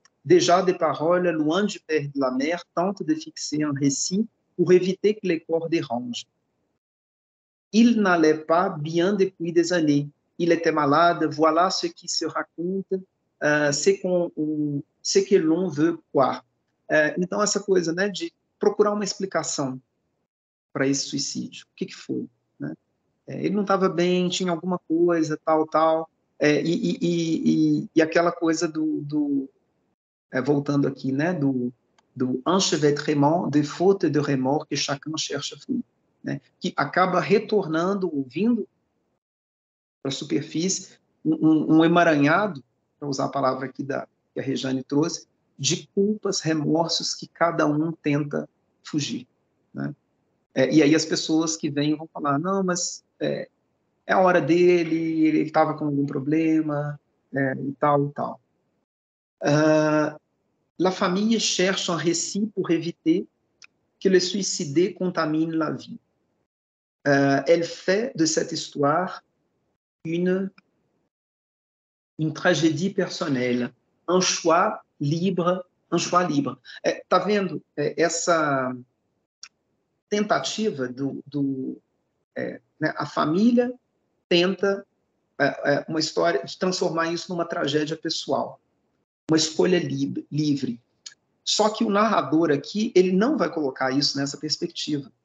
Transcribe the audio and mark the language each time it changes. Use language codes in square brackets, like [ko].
[fr] Déjà, des paroles loin du père et de la mère tentent de fixer un récit pour éviter que les corps dérangent. Il n'allait pas bien depuis des années. Il était malade. Voilà ce qui se raconte, ce que l'on veut croire. [pt] Então, essa coisa, né, de procurar uma explicação para esse suicídio. O que foi? Né? Ele não estava bem, tinha alguma coisa, tal. E aquela coisa voltando aqui, né, do [fr] enchevêtrement de fautes de remords que chacun cherche à fuir, [pt] né, que acaba retornando, vindo para a superfície, um emaranhado, para usar a palavra aqui que a Rejane trouxe, de culpas, remorsos que cada um tenta fugir. Né? E aí as pessoas que vêm vão falar, não, mas é a hora dele, ele estava com algum problema, e tal. [fr] La famille cherche un récit pour éviter que le suicidé contamine la vie. Elle fait de cette histoire une tragédie personnelle, un choix libre. [pt] Tá vendo essa tentativa né, a família tenta uma história de transformar isso numa tragédia pessoal, uma escolha livre. Só que o narrador aqui, ele não vai colocar isso nessa perspectiva.